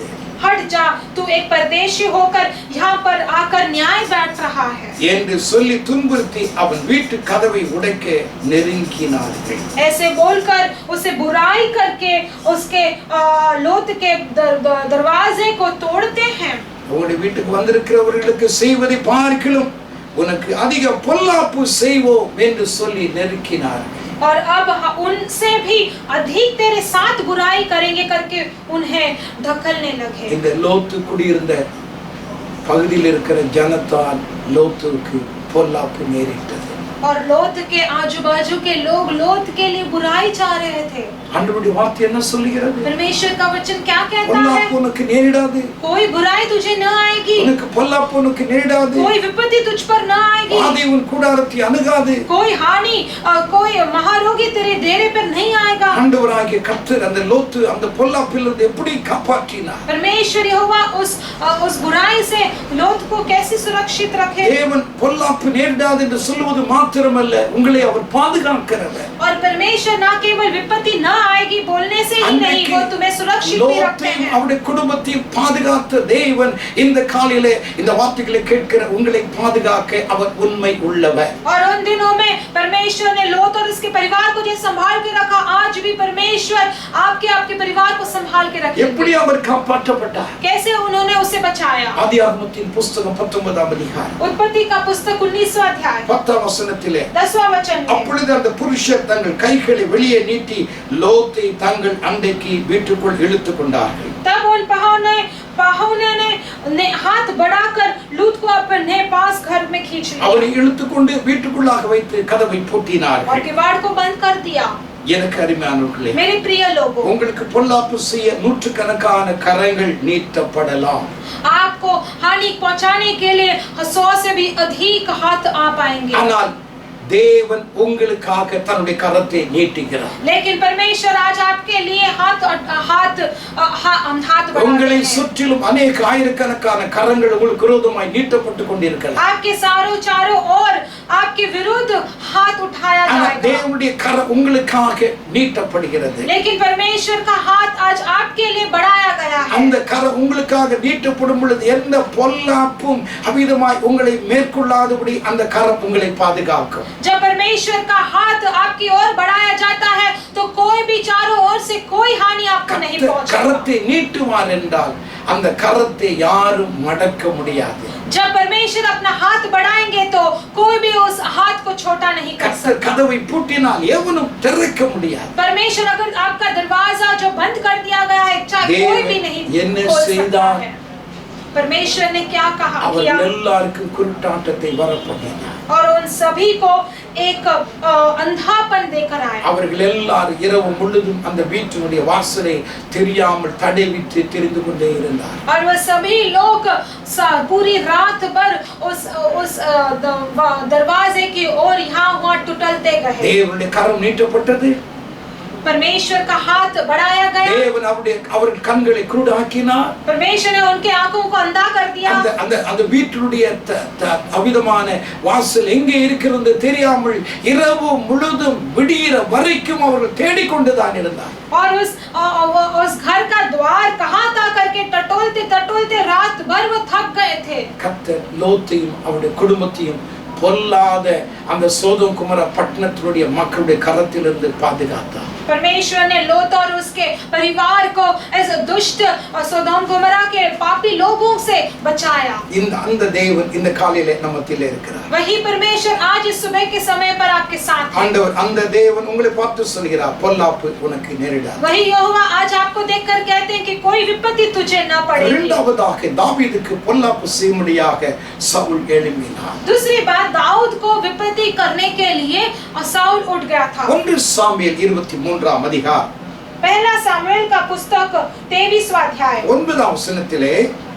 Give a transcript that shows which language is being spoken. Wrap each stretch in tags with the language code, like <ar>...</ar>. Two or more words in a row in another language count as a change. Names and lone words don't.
<hi>हट जा, तू एक परदेशी होकर यहाँ पर आकर न्याय बैठ रहा है</hi> <ta>என்று சொல்லி துன்புறுத்தி அவன் வீட்டு கதவை உடைக்க நெருங்கினார்கள்.</ta> <hi>ऐसे बोलकर उसे बुराई करके उसके लोत के दरवाजे को तोड़ते हैं.</hi> <ta>உங்களுடைய வீட்டுக்கு வந்திருக்கிறவர்களுக்கு செய்வதை பார்க்கிலும் உனக்கு அதிக பொல்லாப்பு செய்வோம் என்று சொல்லி நெருக்கினார்கள்.</ta> <hi>और अब उनसे भी अधिक तेरे साथ बुराई करेंगे करके उन्हें ढकलने लगे.</hi> <ta>இந்த லோத்து குடியிருந்த பகுதியில் இருக்கிற ஜனத்தால் லோத்துக்கு பொல்லாப்பு நேரிட்டது.</ta> <hi>और लोत के आजू बाजू के लोग लोत के लिए बुराई चाह रहे थे.</hi> <ta>ஆண்டவருடைய வார்த்தை என்ன சொல்லுகிறது?</ta> <hi>परमेश्वर का वचन क्या कहता है?</hi> <ta>பொல்லாப்பு உனக்கு நேரிடாது.</ta> <hi>कोई बुराई तुझे न आएगी.</hi> <ta>உனக்கு பொல்லாப்பு உனக்கு நேரிடாது.</ta> <hi>कोई विपत्ति तुझ पर न आएगी.</hi> <ta>வாதை உன் கூடாரத்தை அணுகாது.</ta> <hi>कोई हानि कोई महारोगी तेरे डेरे पर नहीं आएगा.</hi> <ta>ஆண்டவராகிய கர்த்தர் அந்த லோத்து அந்த பொல்லாப்பிலிருந்து எப்படி காப்பாற்றினார்?</ta> <hi>परमेश्वर यहोवा उस बुराई से लोत को कैसे सुरक्षित रखे.</hi> <ta>தேவன் பொல்லாப்பு நேரிடாது என்று சொல்வது மாத்திரமல்ல, உங்களை அவர் பாதுகாக்கிறவர்.</ta> <hi>और परमेश्वर ना केवल विपत्ति न आएगी बोलने से ही नहीं, वो तुम्हें सुरक्षित भी रखते हैं.</hi> <ta>அவருடைய குடும்பத்தையும் பாதுகாத்த தேவன் இந்த காலையிலே இந்த வார்த்தைகளை கேட்கிற உங்களை பாதுகாக்க அவர் உண்மை உள்ளவர்.</ta> <hi>और उन दिनों में परमेश्वर ने लोत और उसके परिवार को जो संभाल के रखा, आज भी परमेश्वर आपके परिवार को संभाल के रखे.</hi> <ta>எப்படி அவர் காப்பாற்றப்பட்டார்?</ta> <hi>कैसे उन्होंने उसे बचाया.</hi> <ta>ஆதியாகமத்தின் புத்தகம் 19ஆம் அதிகாரம்</ta> <hi>उत्पत्ति का पुस्तक 19वां अध्याय</hi> <ta>10ஆம் वचனத்திலே,</ta> <hi>10वां वचन में,</hi> <ta>அப்பொழுது அந்த புருஷர் தங்கள் கைகளை வெளியே நீட்டி லோத்தை தங்கள் அண்டைக்கு வீட்டுக்குள் இழுத்துக் கொண்டார்கள்.</ta> <hi>तब उन पाहुने ने हाथ बढ़ाकर लूत को अपने पास घर में खींच लिया.</hi> <ta>அவரை இழுத்துக்கொண்டு வீட்டுக்குள்ளாக வைத்து கதவை பூட்டினார்கள்.</ta> <hi>और किवाड़ को बंद कर दिया.</hi> <ta>எனக்கு அருமையானவர்களே,</ta> <hi>मेरे प्रिय लोगों,</hi> <ta>உங்களுக்கு பொல்லாப்பு செய்ய நூற்றுக்கணக்கான கரங்கள் நீட்டப்படலாம்.</ta> <hi>आपको हानि पहुंचाने के लिए 100 से भी अधिक हाथ आ पाएंगे.</hi> <ta>ஆனால் தேவன் உங்களுக்காக தன்னுடைய கரத்தை நீட்டுகிறார்.</ta> <hi>लेकिन परमेश्वर आज आपके लिए हाथ</hi> <ta>உங்களை</ta> <hi>बढ़ाते हैं.</hi> <ta>சுற்றிலும் अनेक ஆயிரக்கணக்கான கரங்கள் உங்களுக்கு விரோதமாய் நீட்டப்பட்டு கொண்டிருக்கலாம்.</ta> <hi>आपके चारों ओर आपके विरुद्ध हाथ उठाया</hi> <ta>ஆனால்</ta> <hi>जाएगा.</hi> <ta>தேவனுடைய கரம் உங்களுக்காக நீட்டப்படுகிறது.</ta> <hi>लेकिन परमेश्वर का हाथ आज आपके लिए बढ़ाया गया है.</hi> <ta>அந்த கரம் உங்களுக்காக நீட்டப்படும் பொழுது எந்த பொல்லாப்பும் அவிதமாய் உங்களை மேற்கொள்ளாதபடி அந்த கரம் உங்களை பாதுகாக்கும்.</ta> <hi>जब परमेश्वर का हाथ आपकी ओर बढ़ाया जाता है तो कोई भी चारों ओर से कोई हानि आपको नहीं पहुंचेगा.</hi> <ta>கரத்தை நீட்டுவார் என்றால் அந்த கரத்தை யாரும் மடக்க முடியாது.</ta> <hi>जब परमेश्वर अपना हाथ बढ़ाएंगे तो कोई भी उस हाथ को छोटा नहीं कर सकता.</hi> <ta>கதவை பூட்டினால் எவனும் திறக்க முடியாது.</ta> <hi>परमेश्वर अगर आपका दरवाजा जो बंद कर दिया गया है, चाहे कोई भी नहीं खोल सकता है. परमेश्वर ने क्या कहा</hi> <ta>அவர்</ta> <hi>किया?</hi> <ta>எல்லாருக்கும் குருட்டாட்டத்தை வரப்பண்ணினார்.</ta> <hi>और उन सभी को एक अंधापन देकर आए.</hi> <ta>அவர்கள் எல்லாரும் இரவு முழுதும் அந்த வீட்டினுடைய வாசலை தெரியாமல் தடவிட்டு தெரிந்து கொண்டே இருந்தார்.</ta> <hi>और वह सभी लोग पूरी रात भर उस दरवाजे की ओर यहाँ वहाँ टुटलते गए.</hi> <ta>தேவனுடைய கரம் நீட்டப்பட்டது.</ta> <hi>परमेश्वर का हाथ बढ़ाया गया.</hi> <ta>தேவன் அவர்கள் கண்களை குருடாக்கினார்.</ta> <hi>परमेश्वर ने उनके आंखों को अंधा कर दिया.</hi> <ta>அந்த வீட்டினுடைய அவிதமான வாசல் எங்கே இருக்கிறது தெரியாமல் இரவு முழுதும் விடிகிற வரைக்கும் அவர்கள் தேடிக்கொண்டுதான் இருந்தார்.</ta> <hi>और उस घर का द्वार कहाँ था करके टटोलते रात भर वो थक गए थे.</hi> <ta>கர்த்தர் லோத்தையும் அவருடைய குடும்பத்தையும் பொல்லாத அந்த சோதோம் குமர பட்டணத்தினுடைய மக்களுடைய கரத்திலிருந்து பாதுகாத்தார்.</ta> <hi>परमेश्वर ने लोत और उसके परिवार को ऐसे दुष्ट और सोदोम गोमरा के पापी लोगों से बचाया.</hi> <ta>அந்த தேவன் இந்த காலையிலே நம்ம மத்தியிலே இருக்கிறார்.</ta> <hi>वही परमेश्वर आज इस सुबह के समय पर आपके साथ है.</hi> <ta>ஆண்டவர் அந்த தேவன் உங்களை பார்த்து சொல்கிறார், பொல்லாப்பு உனக்கு நேரிடாது.</ta> <hi>वही यहोवा आज आपको देखकर कहते हैं कि कोई विपत्ति तुझे न पड़ेगी.</hi> <ta>இரண்டாவதாக தாவீதுக்கு பொல்லாப்பு செய்யும்படியாக சவுல் எழும்பினார்.</ta> <hi>दूसरी बात, दाऊद को विपत्ति करने के लिए साउल उठ गया था.</hi> <ta>1 சாமுவேல் 23ஆம் அதிகாரம்</ta> <hi>पहला सामुएल का पुस्तक 23वां अध्याय</hi> <ta>9ஆம் வசனத்திலே</ta>